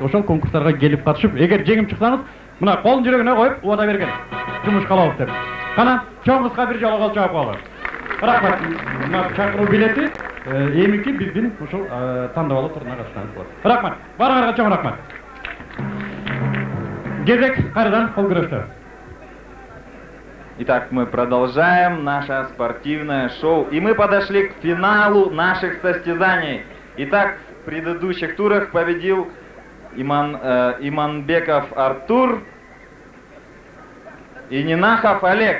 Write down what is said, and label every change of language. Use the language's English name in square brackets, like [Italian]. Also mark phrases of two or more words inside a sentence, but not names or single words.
[Kyrgyz] Ошол конкурстарга келип катышып, эгер жеңип чыксаңыз, мына колун жүрөгүнө коюп убада берген. Жумуш кылабыз деп. Кана, чоң кызга бир жолу кол чаап коелу. Рахмат. Мына чакыруу билети эмики биздин ушул тандабалуу туруна катышканыңыз болот. Рахмат. Баарыңарга чоң рахмат. Кезек кайрадан кол күрөштө. [Russian] Итак, мы продолжаем наше спортивное шоу. И мы подошли к финалу наших состязаний. Итак, в предыдущих турах победил Иманбеков Артур и Нинахов Олег.